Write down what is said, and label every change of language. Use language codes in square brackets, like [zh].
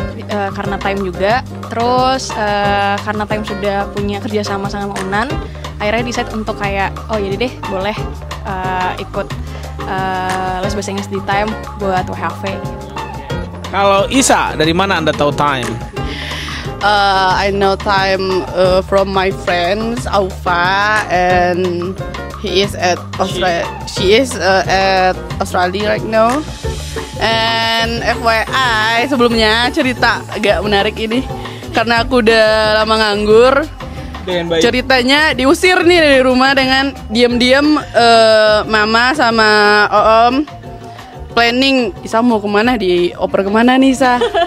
[id] Karena Time juga, terus karena Time sudah punya kerjasama sama Unan, akhirnya decide untuk kayak jadi deh boleh ikut les bahasa Inggris di Time buat WHV. Kalau Isa, dari mana Anda tahu Time? [en] I know Time from my friends Aufa, and he is at Australia. She is at Australia right now. And FYI, [id] sebelumnya cerita agak menarik ini, karena aku udah lama nganggur. Ceritanya diusir nih dari rumah dengan diam-diam. Mama sama Om planning, Isa mau kemana, dioper kemana nih Isa?